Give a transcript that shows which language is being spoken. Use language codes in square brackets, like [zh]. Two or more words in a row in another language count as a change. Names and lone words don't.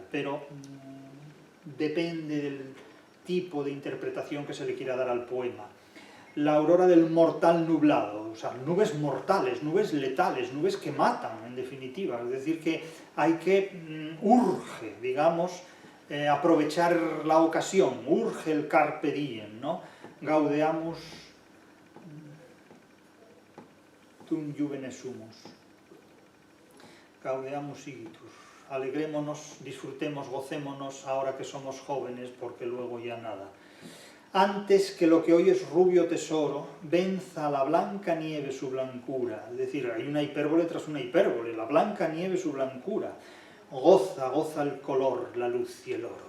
[es] Pero depende del tipo de interpretación que se le quiera dar al poema. La aurora del mortal nublado, o sea, nubes mortales, nubes letales, nubes que matan, en definitiva. Es decir, que hay que, urge, digamos, aprovechar la ocasión, urge el [la] carpe diem, [es] ¿no? [la] Gaudeamus tum juvenes sumus, gaudeamus igitur. [es] Alegrémonos, disfrutemos, gocémonos ahora que somos jóvenes, porque luego ya nada. Antes que lo que hoy es rubio tesoro, venza la blanca nieve su blancura. Es decir, hay una hipérbole tras una hipérbole, la blanca nieve su blancura. Goza, goza el color, la luz y el oro.